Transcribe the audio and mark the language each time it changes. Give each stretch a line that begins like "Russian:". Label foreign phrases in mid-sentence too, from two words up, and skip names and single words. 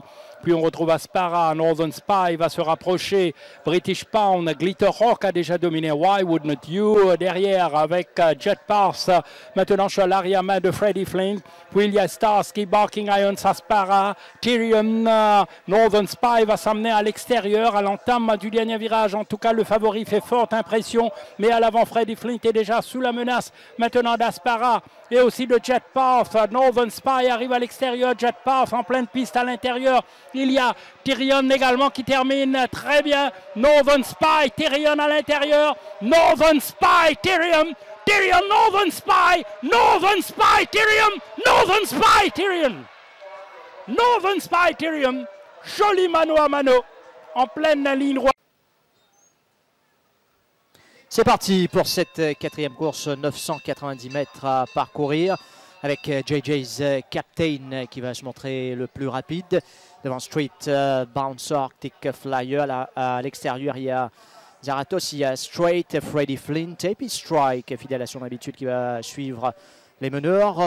French: Puis on retrouve Aspara, Northern Spy va se rapprocher, British Pound, Glitter Rock a déjà dominé, Why Would Not You derrière avec Jet Pass, maintenant sur l'arrière-main de Freddie Flint, puis il y a Starsky, Barking Irons, Aspara, Tyrion, Northern Spy va s'amener à l'extérieur, à l'entame du dernier virage, en tout cas le favori fait forte impression, mais à l'avant Freddie Flint est déjà sous la menace maintenant d'Aspara et aussi de Jet Path. Northern Spy arrive à l'extérieur, Jet Path en pleine piste à l'intérieur. Il y a Tyrion également qui termine très bien. Northern Spy, Tyrion à l'intérieur. Northern Spy, Tyrion. Tyrion, Northern Spy. Northern Spy, Tyrion. Northern Spy, Tyrion. Northern Spy, Tyrion. Joli mano à mano en pleine ligne droite. C'est parti pour cette quatrième course, 990 mètres à parcourir, avec JJ's Captain qui va se montrer le plus rapide. Devant Street Bouncer, Arctic Flyer, à l'extérieur il y a Zaratos, il y a Straight, Freddie Flint, et puis Strike, fidèle à son habitude, qui va suivre les meneurs.